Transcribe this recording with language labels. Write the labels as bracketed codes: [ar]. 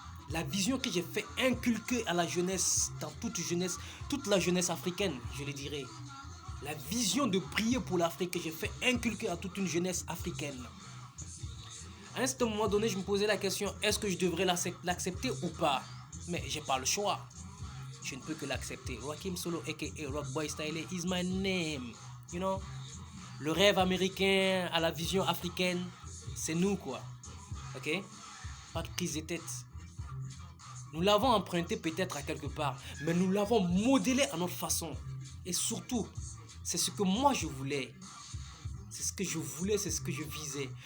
[fr] La vision que j'ai fait inculquer à la jeunesse, dans toute la jeunesse africaine, je le dirais. La vision de briller pour l'Afrique que j'ai fait inculquer à toute une jeunesse africaine. À un certain moment donné, je me posais la question, est-ce que je devrais l'accepter ou pas? Mais j'ai pas le choix. Je ne peux que l'accepter. [en] Rakim Solo, aka Rockboy Style, is my name. You know? [fr] Le rêve américain à la vision africaine, c'est nous quoi. Ok? Pas de prise de tête. Nous l'avons emprunté peut-être à quelque part, mais nous l'avons modélé à notre façon. Et surtout, c'est ce que moi je voulais. C'est ce que je voulais, c'est ce que je visais.